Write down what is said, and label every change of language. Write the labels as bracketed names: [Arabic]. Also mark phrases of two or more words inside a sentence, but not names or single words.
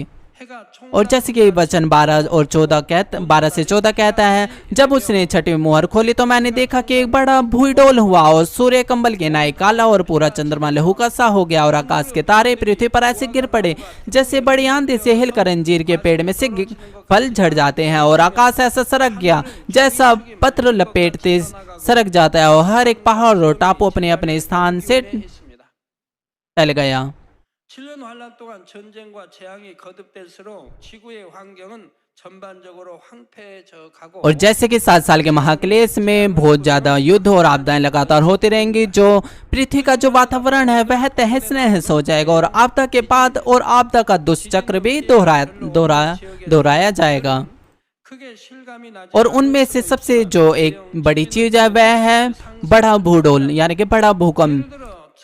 [Hindi] और जैसे कि वचन 12 से 14 कहता है, जब उसने छठी मुहर खोली तो मैंने देखा कि एक बड़ा भूईडोल हुआ और सूर्य कंबल के नाई काला और पूरा चंद्रमा लहू का सा हो गया और आकाश के तारे पृथ्वी पर ऐसे गिर पड़े जैसे बड़ी आंधी से हिलकर अंजीर के पेड़ में से फल झड़ जाते हैं। और आकाश ऐसा सरक गया जैसा पत्र लपेटते सरक जाता है और हर एक पहाड़ और टापू अपने अपने स्थान से टल गया। [Korean] 7년 환란 동안 전쟁과 재앙이 거듭될수록 지구의 환경은 전반적으로 황폐해져 가고 [Hindi] और जैसे कि 7 साल के महाक्लेश में बहुत ज्यादा युद्ध और आपदाएं लगातार होती रहेंगी, जो पृथ्वी का जो वातावरण है वह तहस नहस हो जाएगा और आपदा के बाद और आपदा का दुष्चक्र भी दोहराया जाएगा। और उनमें से सबसे जो एक बड़ी चीज है वह है बड़ा भूडोल, यानी कि बड़ा भूकंप।